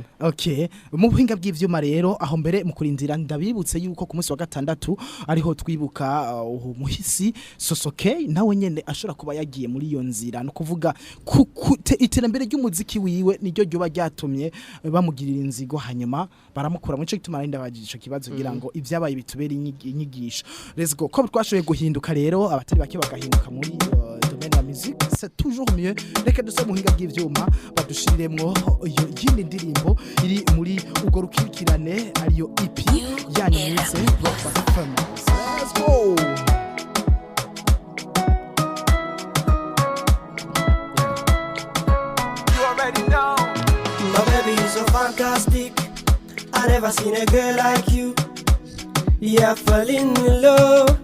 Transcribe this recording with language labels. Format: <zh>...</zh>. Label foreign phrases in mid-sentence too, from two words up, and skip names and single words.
<rn>Okay, mu buhinga bw'ivyuma rero aho mbere mu kurindira ndabibutse yuko ku munsi wa gatandatu ariho twibuka umuhisi Sosoke nawe nyene ashobora kuba yagiye muri iyo nzira no kuvuga iterambere ry'umuziki wiwe niryo ryoba ryatumye bamugirira inzigo hanyuma baramukura mu cyo gituma arinda bagije ico kibazo kugira ngo ibyabaye bitubere inyigisho.</rn> <en>Let's go.</en> <rn>Ko twashoboye guhinduka rero abatari bake bagahinduka muri domaine ya musique,</rn> <fr>c'est toujours mieux.</fr> <rn>Reka duse mu hinga bw'ivyuma badushiriremwo iyo yindi ndirimbo iri muri ugo rukikirane ariyo EP yanyise Let's go.</rn> <en>My baby is so fantastic. I never seen a girl like you. Yeah, falling in love.</en>